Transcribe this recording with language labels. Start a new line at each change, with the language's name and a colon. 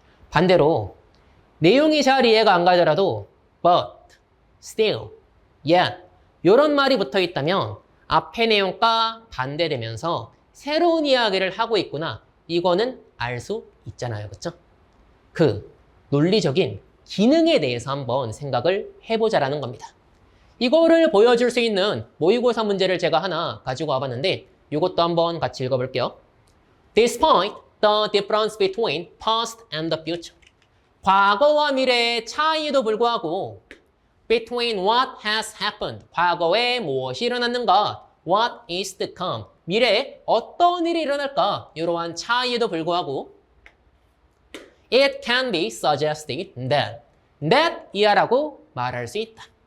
Korean: 반대로 내용이 잘 이해가 안 가더라도 but, still, yet 이런 말이 붙어 있다면 앞의 내용과 반대되면서 새로운 이야기를 하고 있구나. 이거는 알 수 있잖아요. 그쵸? 그 논리적인 기능에 대해서 한번 생각을 해보자라는 겁니다. 이거를 보여줄 수 있는 모의고사 문제를 제가 하나 가지고 와봤는데 이것도 한번 같이 읽어볼게요.
English: Despite the difference between past and the future.
Korean: 과거와 미래의 차이에도 불구하고
English: between what has happened.
Korean: 과거에 무엇이 일어났는가?
English: What is to come.
Korean: 미래에 어떤 일이 일어날까? 이러한 차이에도 불구하고
English: It can be suggested that
Korean: 이하라고 말할 수 있다.